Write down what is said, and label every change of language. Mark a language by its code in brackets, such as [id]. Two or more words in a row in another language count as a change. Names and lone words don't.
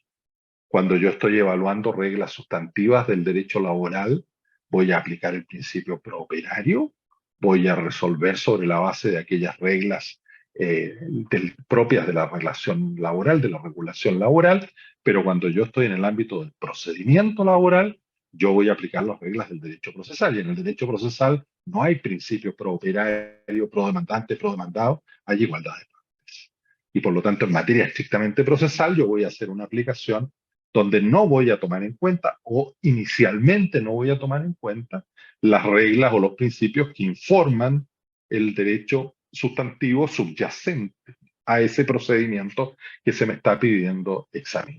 [es] Cuando yo estoy evaluando reglas sustantivas del derecho laboral, voy a aplicar el principio [la] pro operario, [es] voy a resolver sobre la base de aquellas reglas propias de la relación laboral, de la regulación laboral, pero cuando yo estoy en el ámbito del procedimiento laboral, yo voy a aplicar las reglas del derecho procesal. Y en el derecho procesal no hay principio [la] pro operario, [es] pro demandante, pro demandado, hay igualdad de partes. Y por lo tanto, en materia estrictamente procesal, yo voy a hacer una aplicación donde no voy a tomar en cuenta o inicialmente no voy a tomar en cuenta las reglas o los principios que informan el derecho sustantivo subyacente a ese procedimiento que se me está pidiendo examinar.